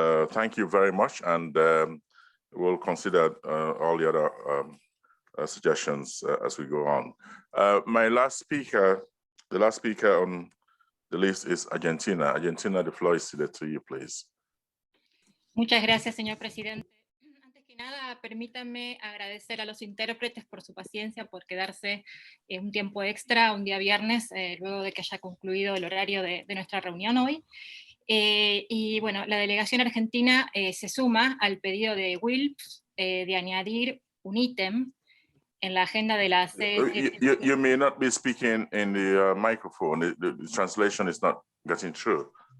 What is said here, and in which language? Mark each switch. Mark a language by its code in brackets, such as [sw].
[en] Thank you very much, and we'll consider all the other suggestions as we go on. The last speaker on the list is Argentina. Argentina, the floor is ceded to you, please. [es] Muchas gracias, señor presidente. Nada, permítanme agradecer a los intérpretes por su paciencia, por quedarse un tiempo extra, un día viernes, luego de que haya concluido el horario de nuestra reunión hoy. Y bueno, la delegación argentina se suma al pedido de Wilps de añadir un ítem en la agenda de la CSP7. [en] You may not be speaking in the microphone. The translation is not getting through.